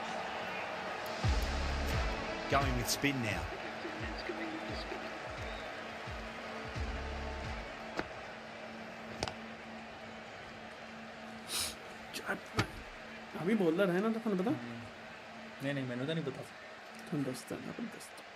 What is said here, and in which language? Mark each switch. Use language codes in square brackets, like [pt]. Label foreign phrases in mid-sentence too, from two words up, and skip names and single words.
[en] Going with spin now. [hi] अभी बॉलर है ना, तो [pa] ਤੁਹਾਨੂੰ ਪਤਾ? नहीं ਮੈਨੂੰ ਤਾਂ ਨਹੀਂ ਪਤਾ। ਤੁਹਾਨੂੰ ਦੱਸਦਾ ਨਾ, ਤੁਹਾਨੂੰ ਦੱਸਦਾ।